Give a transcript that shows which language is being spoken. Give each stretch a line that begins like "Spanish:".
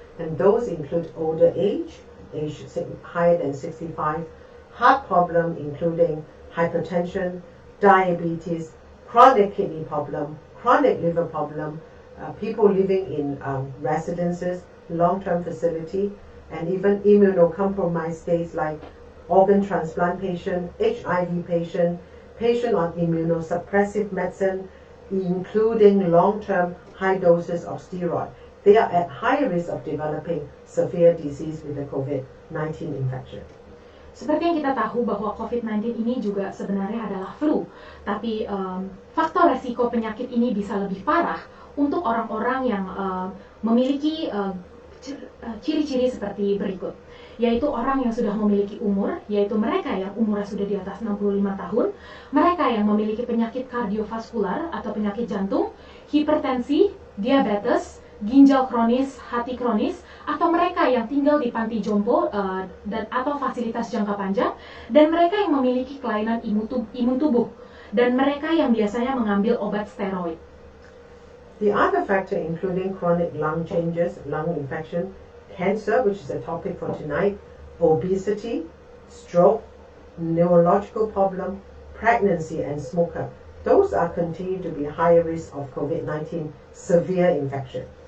English: And those include older age higher than 65, heart problem including hypertension, diabetes, chronic kidney problem, chronic liver problem, people living in residences, long-term facility, and even immunocompromised states like organ transplant patient, HIV patient, patient on immunosuppressive medicine, including long-term high doses of steroid. They are at higher risk of developing severe disease with the COVID-19 infection.
Indonesian: Seperti yang kita tahu bahwa COVID-19 ini juga sebenarnya adalah flu, tapi faktor resiko penyakit ini bisa lebih parah untuk orang-orang yang memiliki ciri-ciri seperti berikut, yaitu orang yang sudah memiliki umur, yaitu mereka yang umurnya sudah di atas 65 tahun, mereka yang memiliki penyakit kardiovaskular atau penyakit jantung, hipertensi, diabetes, ginjal kronis, hati kronis, atau mereka yang tinggal di panti jompo dan atau fasilitas jangka panjang, dan mereka yang memiliki kelainan imun tubuh, dan mereka yang biasanya mengambil obat steroid.
English: The other factor including chronic lung changes, lung infection, cancer, which is a topic for tonight, obesity, stroke, neurological problem, pregnancy, and smoker. Those are continued to be higher risk of COVID-19 severe infection.